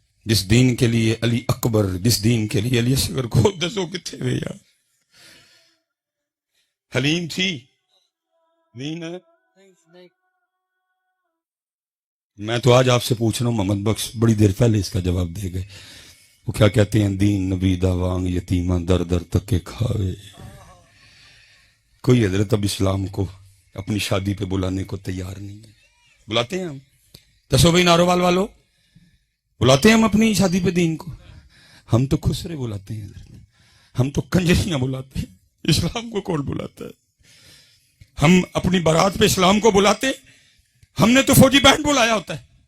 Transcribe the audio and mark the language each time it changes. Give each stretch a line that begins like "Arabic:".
Urdu: جس دین کے لیے علی اکبر، جس دین کے لیے علی اصغر کو
Punjabi: دسو کتنے ہوئے یار.
Urdu: حلیم تھی، دین ہے. میں تو آج آپ سے پوچھ رہا ہوں، محمد بخش بڑی دیر پہلے اس کا جواب دے گئے.
Punjabi: وہ کیا کہتے ہیں؟ دین نبی دا وانگ یتیمہ در در تک کے کھاوے.
Urdu: کوئی حضرت اب اسلام کو اپنی شادی پہ بلانے کو تیار نہیں ہے. بلاتے ہیں ہم؟
Punjabi: دسو بھائی نارووال والو،
Urdu: بلاتے ہیں ہم اپنی شادی پہ دین کو؟ ہم تو خسرے بلاتے ہیں، ہم تو کنجریاں بلاتے ہیں. اسلام کو کون بلاتا ہے؟ ہم اپنی بارات پہ اسلام کو بلاتے ہیں؟ ہم نے تو فوجی بینڈ بلایا ہوتا ہے.